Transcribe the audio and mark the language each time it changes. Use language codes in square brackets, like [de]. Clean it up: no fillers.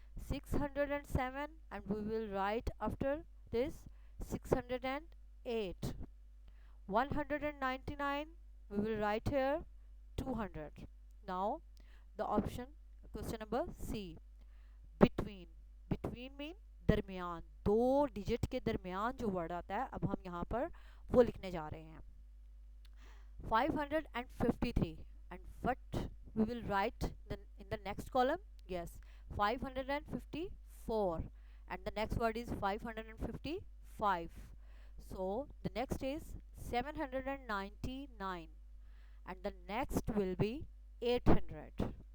[en] 607, and we will write after this 608. 199, we will write here 200. Now the option, question number C, between. between mean [hi] दरमियान, दो digit के दरमियान जो word आता है, अब हम यहाँ पर वो लिखने जा रहे हैं. [en] 553, and what we will write in the next column? Yes, 554, and the next word is 555. So the next is 799, and the next will be 800.